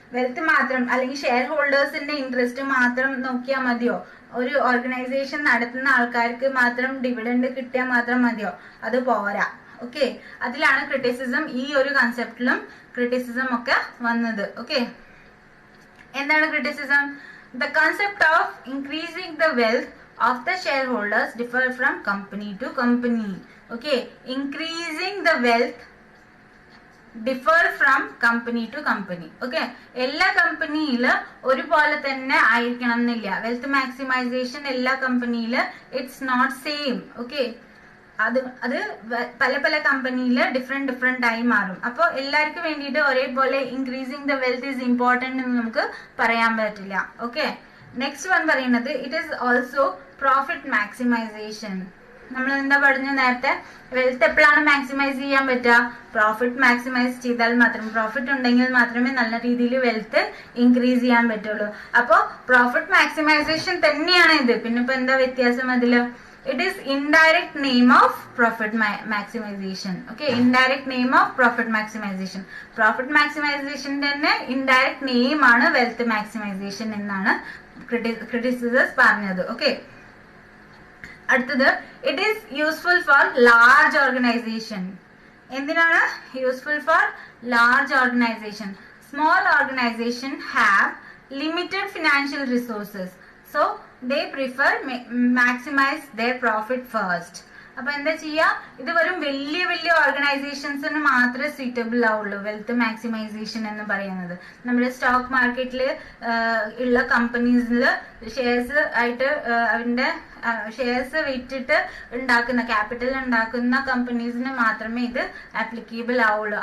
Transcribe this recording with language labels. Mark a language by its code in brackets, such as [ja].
[ml] Wealth മാത്രം അല്ലെങ്കിൽ share ഹോൾഡേഴ്സിന്റെ interest മാത്രം നോക്കിയാൽ മതിയോ? ഒരു ഓർഗനൈസേഷൻ നടത്തുന്ന ആൾക്കാർക്ക് മാത്രം ഡിവിഡൻഡ് കിട്ടിയാൽ മാത്രം മതിയോ? അത് പോരാ. ഓക്കെ, അതിലാണ് ക്രിറ്റിസിസം, ഈ ഒരു കൺസെപ്റ്റിലും ക്രിറ്റിസിസം ഒക്കെ വന്നത്. ഓക്കെ, എന്താണ് criticism? [en] The concept of increasing the wealth of the shareholders differ from company to company. Okay, increasing the wealth differ from company to company. [ml] Okay, എല്ലാ കമ്പനിയില് ഒരുപോലെ തന്നെ ആയിരിക്കണം എന്നില്ല. വെൽത്ത് മാക്സിമൈസേഷൻ എല്ലാ കമ്പനിയില് [en] It's not same. [ml] ഓക്കെ, അത് പല പല കമ്പനിയിൽ ഡിഫറെന്റ് ആയി മാറും. അപ്പോൾ എല്ലാവർക്കും വേണ്ടിയിട്ട് ഒരേപോലെ [en] increasing the wealth is important [ml] എന്ന് നമുക്ക് പറയാൻ പറ്റില്ല. [en] okay, next one [ml] പറയുന്നത് [en] It is also profit maximization. [ml] നമ്മൾ എന്താ പറഞ്ഞു നേരത്തെ, വെൽത്ത് എപ്പോഴാണ് മാക്സിമൈസ് ചെയ്യാൻ പറ്റുക? പ്രോഫിറ്റ് മാക്സിമൈസ് ചെയ്താൽ മാത്രം, പ്രോഫിറ്റ് ഉണ്ടെങ്കിൽ മാത്രമേ നല്ല രീതിയിൽ വെൽത്ത് ഇൻക്രീസ് ചെയ്യാൻ പറ്റുള്ളൂ. അപ്പോൾ പ്രോഫിറ്റ് മാക്സിമൈസേഷൻ തന്നെയാണ് ഇത്. പിന്നെ ഇപ്പൊ എന്താ വ്യത്യാസം അതില്? [en] It is indirect name of profit maximization. Okay, indirect name of profit maximization. Profit maximization തന്നെ indirect name ആണ് wealth maximization [ml] എന്നാണ് [en] criticism പറഞ്ഞത്. Okay, [ml] അടുത്തത് [en] it is useful for large organization. [ml] എന്തിനാണ് [en] useful for large organization? Small organization have limited financial resources, so they prefer maximize their profit first. [ml] അപ്പൊ എന്താ ചെയ്യാ, ഇത് വെറും വലിയ വലിയ ഓർഗനൈസേഷൻസിന് മാത്രമേ സ്യൂട്ടബിൾ ആവുള്ളൂ വെൽത്ത് മാക്സിമൈസേഷൻ എന്ന് പറയുന്നത്. നമ്മുടെ സ്റ്റോക്ക് മാർക്കറ്റിൽ ഉള്ള കമ്പനീസിൽ ഷെയർസ് ആയിട്ട് അവരുടെ ഷെയർസ് വിറ്റിട്ട് ഉണ്ടാക്കുന്ന ക്യാപിറ്റൽ ഉണ്ടാക്കുന്ന കമ്പനീസിന് മാത്രമേ ഇത് ആപ്ലിക്കബിൾ ആവുള്ളൂ.